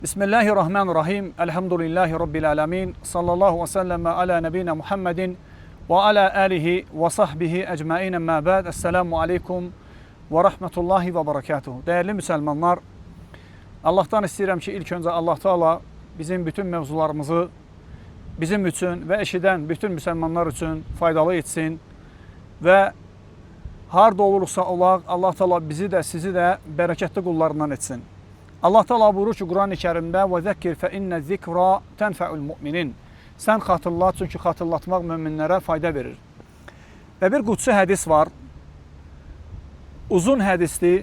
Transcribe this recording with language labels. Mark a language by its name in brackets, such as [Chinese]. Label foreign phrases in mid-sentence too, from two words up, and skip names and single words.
[Arabic] بسم الله الرحمن الرحيم الحمد لله رب العالمين صلى الله وسلم على نبينا محمد وعلى آله وصحبه أجمعين أما بعد. السلام عليكم ورحمة الله وبركاته. [Turkish] Değerli Müslümanlar, [Azerbaijani] Allah'tan istəyirəm ki, [Turkish] ilk önce [Arabic] الله تعالى [Azerbaijani] bizim bütün mevzularımızı bizim üçün ve eşidən bütün Müslümanlar üçün faydalı etsin ve harda olursa olaq, Allah Teala bizi də sizi də bərəkətli qullarından etsin. [Arabic] الله تعالى [Azerbaijani] buyurur ki, Quran-ı Kerimdə [Arabic] وذكر فإن الذكرى تنفع المؤمنين. [Azerbaijani] Sən xatırlat, çünki xatırlatmaq müminlərə fayda verir. Və bir qudsi hədis var. Uzun hədisdir.